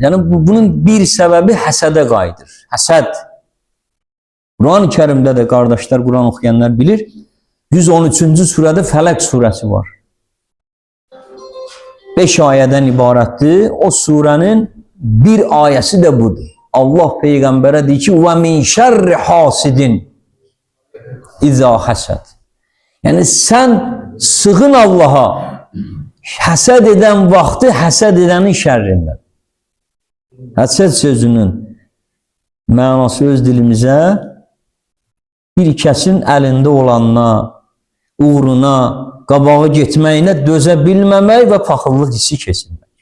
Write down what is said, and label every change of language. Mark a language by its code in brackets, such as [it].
[az] Yəni, bunun bir səbəbi həsədə qayıdır. Həsəd. Quran-ı Kərimdə də qardaşlar, Quran oxuyanlar bilir, 113-cü surədə Fələq surəsi var. 5 ayədən ibarətdir. O surənin bir ayəsi də budur. Allah Peyğəmbərə deyir ki, [ar] وَمِنْ شَرِّ حَاسِدٍ اِذَا حَسَدٍ. [az] Yəni, sən sığın Allaha, həsəd edən vaxtı həsəd edənin şərrindən. Həsəd sözünün mənası öz dilimizə bir kəsin əlində olanına, uğruna, qabağa getməyinə dözə bilməmək və paxıllıq hissi keçirmək.